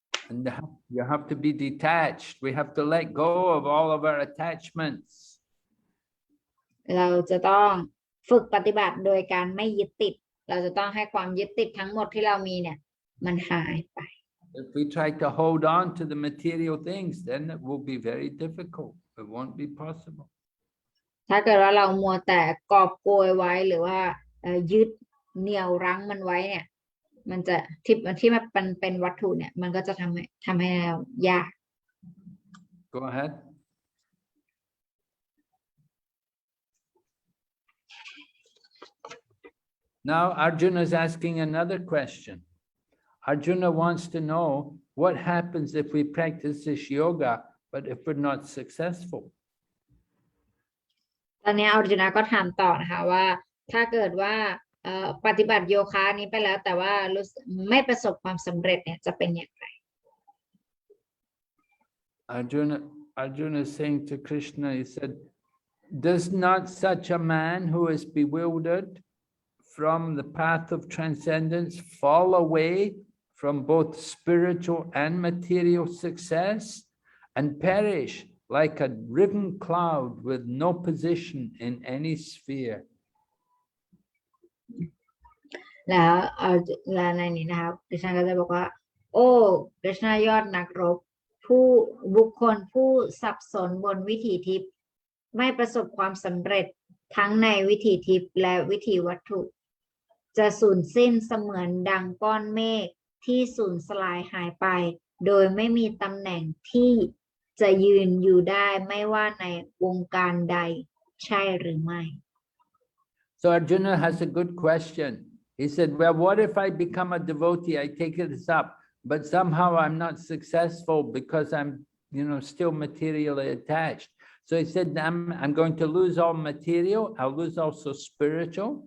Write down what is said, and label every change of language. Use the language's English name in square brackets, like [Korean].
[English] And you have to be detached. We have to let go of all of our attachments. [Thai] เราจะต้องฝึกปฏิบัติโดยการไม่ยึดติดเราจะต้องให้ความยึดติดทั้งหมดที่เรามีเนี่ยมันหายไป [English] If we try to hold on to the material things, then it will be very difficult. It won't be possible. [Thai] ถ้าเกิดว่าเรามัวแต่กอบโกยไว้หรือว่ายึดเหนี่ยวรั้งมันไว้เนี่ยมันจะที่มันเป็นวัตถุเนี่ยมันก็จะทำให้เรายาก [English] Go ahead. Now Arjuna is asking another question. Arjuna wants to know what happens if we practice this yoga, but if we're not successful. [Thai] ตอนนี้อร์จุนก็ถามต่อนะคะว่าถ้าเกิดว่าปฏิบัติโยคะนี้ไปแล้วแต่ว่าไม่ประสบความสำเร็จเนี่ยจะเป็นอย่างไร [English] Arjuna is saying to Krishna, he said, does not such a man who is bewildered from the path of transcendence fall away from both spiritual and material success and perish like a riven cloud with no position in any sphere? [Thai] แล้วในนี้นะครับกฤษณะก็จะบอกว่าโอ้กฤษณะยอดนักรบผู้บุคคลผู้สับสนบนวิถีทิพย์ไม่ประสบความสำเร็จทั้งในวิถีทิพย์และวิถีวัตถุ จะสูญสิ้นเสมือนดังก้อนเมฆที่สูญสลายหายไปโดยไม่มีตำแหน่งที่จะยืนอยู่ได้ไม่ว่าในวงการใดใช่หรือไม่ [English] So Arjuna has a good question. He said, well, what if I become a devotee? I take this up, but somehow I'm not successful because I'm, still materially attached. So he said, I'm going to lose all material. I'll lose also spiritual.